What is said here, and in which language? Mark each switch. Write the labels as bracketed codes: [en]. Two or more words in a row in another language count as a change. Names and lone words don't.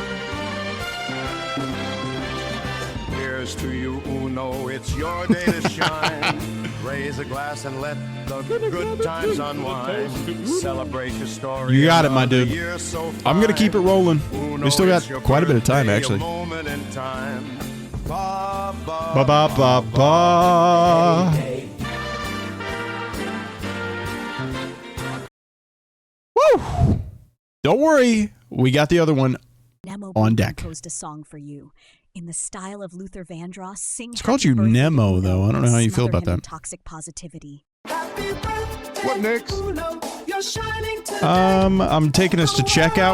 [en] Here's to you, Uno, it's your day to shine. Raise a glass and let the good times unwind. Celebrate your story. You got it, my dude. So I'm gonna keep it rolling. We still got quite a bit of time, actually. Ba ba ba ba. Woo! Don't worry, we got the other one on deck. Composed a song for you in the style of Luther Vandross. Sing. It's called you Nemo, though. I don't know how you feel about that. Toxic positivity. What next? I'm taking us to checkout.